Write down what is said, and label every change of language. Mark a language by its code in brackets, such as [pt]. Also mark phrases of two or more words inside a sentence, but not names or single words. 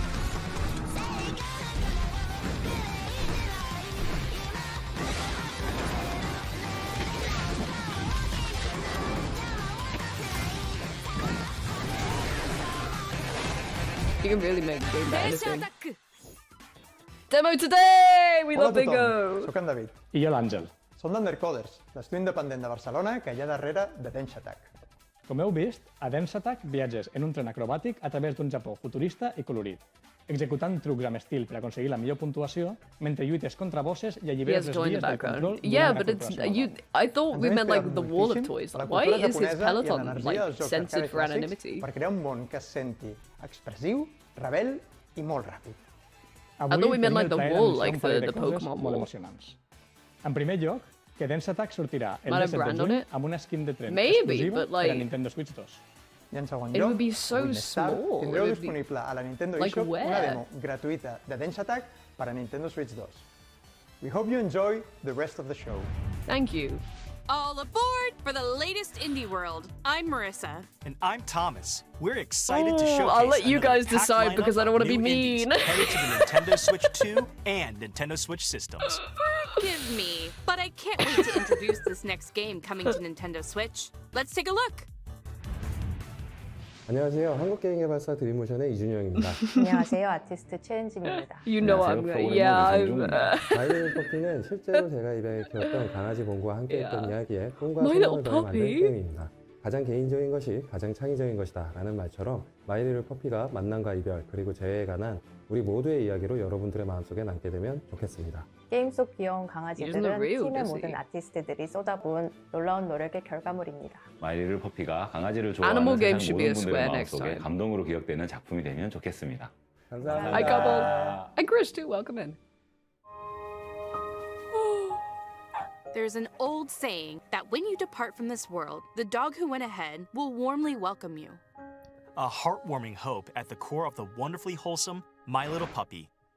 [en] You can really make the game better anything. Demo today! We love bingo! [ca] Soc en David. I jo l'Àngel. Som d'Undercoders, l'estudi independent de Barcelona que hi ha darrere de Densha Attack. Com heu vist, a Dance Attack viatges en un tren acrobàtic a través d'un Japó futurista i colorit, executant trucs amb estil per aconseguir la millor puntuació mentre lluites contra bosses i alliberes les vies del control [en] yeah, but it's I thought we meant like the wall of toys. Like, why is his peloton like censored for anonymity? [ca] Per crear un món que es senti expressiu, rebel i molt ràpid. [en] I thought we meant like the wall, like the Pokemon [ca] molt [en] wall. [ca] emocionants. En primer lloc, que Dance Attack sortirà el [en] Might have [ca] 17 de [en] brand on [ca] juny [en] it? [ca] amb una skin de tren [en] Maybe, [ca] exclusiva [en] but, like, [ca] per a Nintendo Switch 2. I en segon [en] It [ca] lloc, [en] would be so [ca] avui més tard, [en] small. [ca] tindreu [en] It would be- [ca] disponible a la Nintendo [en] Like [ca] eShop una [en] where? [ca] demo gratuïta de Densha Attack per a Nintendo Switch 2. [en] We hope you enjoy the rest of the show. Thank you. All aboard for the latest indie world. I'm Marissa. And I'm Thomas. We're excited to showcase I'll let you another guys packed decide lineup because I don't of wanna be new indies mean. headed to the Nintendo Switch 2 and Nintendo Switch systems. Forgive me, but I can't wait to introduce this next game coming to Nintendo Switch. Let's take a look. [ko] 안녕하세요. 한국게임개발사 드림모션의 이준영입니다. 안녕하세요. 아티스트 최은지입니다. [en] You know I'm [ko] 마이little 퍼피는 실제로 제가 입양에 키웠던 강아지 봉구와 함께했던 이야기에 꿈과 [en] My [ko] 소망을 [en] Little [ko] 더해 만든 [en] Puppy? [ko] 게임입니다. 가장 개인적인 것이 가장 창의적인 것이다 라는 말처럼 마이little 퍼피가 만남과 이별 그리고 재회에 관한 우리 모두의 이야기로 여러분들의 마음속에 남게 되면 좋겠습니다. 게임 속 귀여운 [en] Isn't [ko] 강아지들은 [en] it real, [ko] 팀의 [en] Dizzy? [ko] 모든 아티스트들이 쏟아부은 놀라운 노력의 결과물입니다. 마이리를 퍼피가 강아지를 [en] Animal [ko] 좋아하는 [en] game [ko] 세상 [en] should be a [ko] 모든 [en] square [ko] 분들의 [en] next [ko] 마음속에 [en] time. [ko] 감동으로 기억되는 작품이 되면 좋겠습니다. 감사합니다. [en] Hi, couple. And Chris too. Welcome in. There's an old saying that when you depart from this world, the dog who went ahead will warmly welcome you. A heartwarming hope at the core of the wonderfully wholesome My Little Puppy.